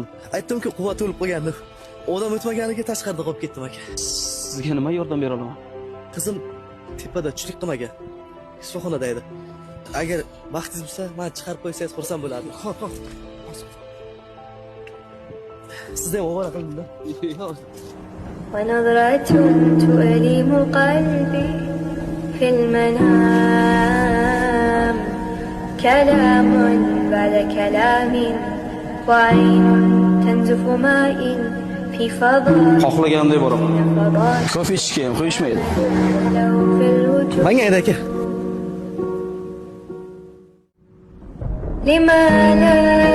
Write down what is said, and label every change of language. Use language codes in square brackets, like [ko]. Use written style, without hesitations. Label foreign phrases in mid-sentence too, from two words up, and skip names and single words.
[uz] Aytdim-ku, quvvat o'lib qolgandi. Odam o'tmaganiga tashqarida qolib ketdim aka. Sizga nima yordam bera olaman? Qizim tepada tushlik qilmagan. Shifoxonada edi. Agar vaqtingiz bo'lsa, meni chiqarib qo'ysangiz xursand bo'lardim. Xo'p. Sizdan ovora qildim-da. [ar] ونظرة تؤلم قلبي في المنام كلام بعد كلام وعين تنزف ماء في فضاء [uz] Xohlaganimdek boraman. Kofe ichishga ham qo'yishmaydi. Menga ayt aka. [ar] لما لا